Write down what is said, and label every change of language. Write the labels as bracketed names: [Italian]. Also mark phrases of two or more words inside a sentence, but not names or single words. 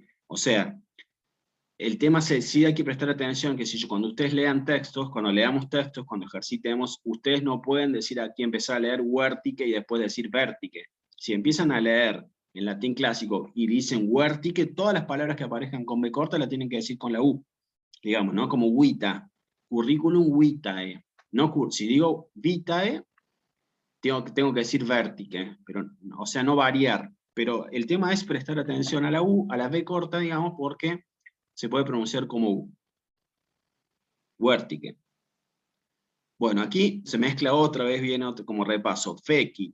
[Spanish] O sea, el tema sí hay que prestar atención que cuando ustedes lean textos, cuando leamos textos, cuando ejercitemos, ustedes no pueden decir aquí empezar a leer huértique y después decir vértique. Si empiezan a leer en latín clásico y dicen huértique, todas las palabras que aparezcan con B corta la tienen que decir con la U. Digamos, ¿no? Como vita, [Latin] curriculum vitae. [Spanish] No, si digo vitae, tengo que decir vértice, pero, o sea, no variar. Pero el tema es prestar atención a la U, a la V corta, digamos, porque se puede pronunciar como U. Huértique. Bueno, aquí se mezcla otra vez, viene como repaso, fecit.